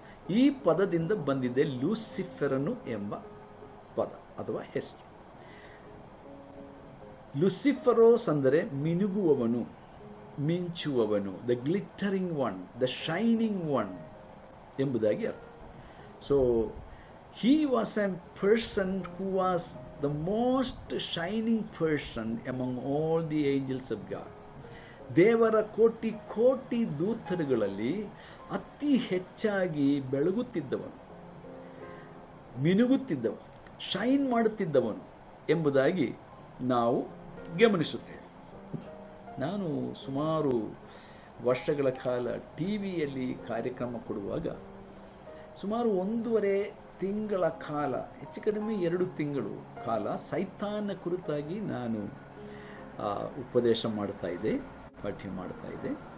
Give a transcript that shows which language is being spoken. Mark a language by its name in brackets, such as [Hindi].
[Kannada] ಈ ಪದದಿಂದ ಬಂದಿದೆ ಲೂಸಿಫೆರನು ಎಂಬ ಪದ ಅಥವಾ ಹೆಸರು. ಲೂಸಿಫರೋಸ್ ಅಂದರೆ ಮಿನುಗುವವನು, ಮಿಂಚುವವನು, [English] the glittering one, the shining one [Kannada] ಎಂಬುದಾಗಿ ಅರ್ಥ. [English] So he was a person who was the most shining person among all the angels of God. [Kannada] ದೇವರ ಕೋಟಿ ಕೋಟಿ ದೂತರುಗಳಲ್ಲಿ ಅತಿ ಹೆಚ್ಚಾಗಿ ಬೆಳಗುತ್ತಿದ್ದವನು, ಮಿನುಗುತ್ತಿದ್ದವನು, ಶೈನ್ ಮಾಡುತ್ತಿದ್ದವನು ಎಂಬುದಾಗಿ ನಾವು ಗಮನಿಸುತ್ತೇವೆ. ನಾನು ಸುಮಾರು ವರ್ಷಗಳ ಕಾಲ ಟಿವಿಯಲ್ಲಿ ಕಾರ್ಯಕ್ರಮ ಕೊಡುವಾಗ ಸುಮಾರು 1.5 ತಿಂಗಳ ಕಾಲ, ಹೆಚ್ಚು ಕಡಿಮೆ 2 ತಿಂಗಳು ಕಾಲ ಸೈತಾನ ಕುರಿತಾಗಿ ನಾನು ಉಪದೇಶ ಮಾಡ್ತಾ ಇದ್ದೆ, ಪಾಠ್ಯ ಮಾಡ್ತಾ ಇದ್ದೆ.